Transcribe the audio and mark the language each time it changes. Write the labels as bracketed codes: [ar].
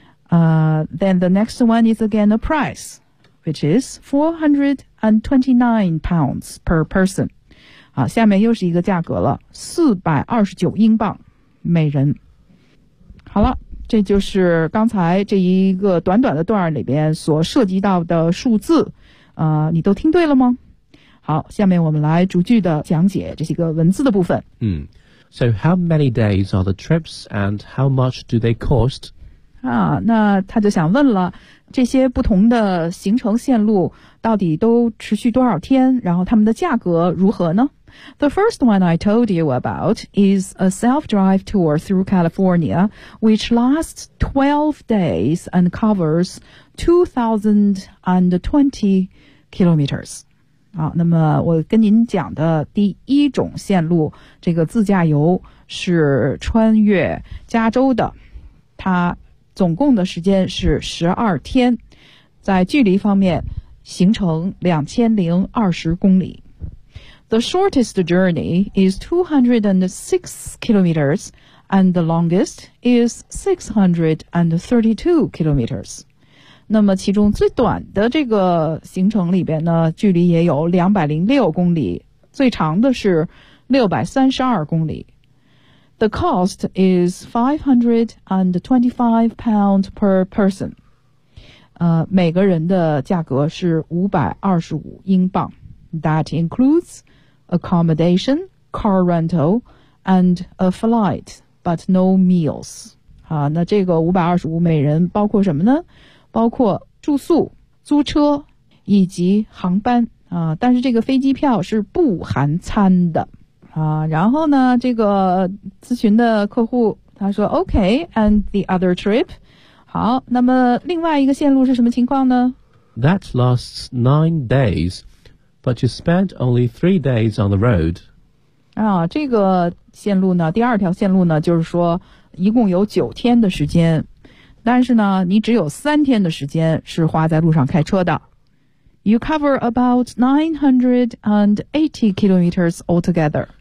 [en] Then the next one is again a price, which is 429 pounds per person. [zh] 啊，下面又是一个价格了，429英镑，每人。好了，这就是刚才这一个短短的段里边所涉及到的数字。你都听对了吗？好，下面我们来逐句的讲解这些个文字的部分。 [en] So how many days are the trips, and how much do they cost? [zh] 啊，那他就想问了，这些不同的行程线路到底都持续多少天，然后他们的价格如何呢？ [en] The first one I told you about is a self-drive tour through California, which lasts 12 days and covers 2,020 kilometers. [zh] 好，那么我跟您讲的第一种线路，这个自驾游是穿越加州的，它总共的时间是12天，在距离方面行程2020公里。 [en] The shortest journey is 206 kilometers, and the longest is 632 kilometers. [zh] 那么其中最短的这个行程里边呢，距离也有206公里，最长的是632公里。 [en] The cost is 525 pounds per person. [zh] 每个人的价格是525英镑。 [en] That includes accommodation, car rental, and a flight, but no meals. [zh] 那这个525每人包括什么呢？包括住宿、租车以及航班。但是这个飞机票是不含餐的。然后呢这个咨询的客户他说 [en] OK, and the other trip? [zh] 好，那么另外一个线路是什么情况呢？ [en] That lasts 9 days, but you spent only 3 days on the road. [zh] 这个线路呢，第二条线路呢，就是说一共有9天的时间，但是呢你只有3天的时间是花在路上开车的。 [en] You cover about 980 kilometers altogether.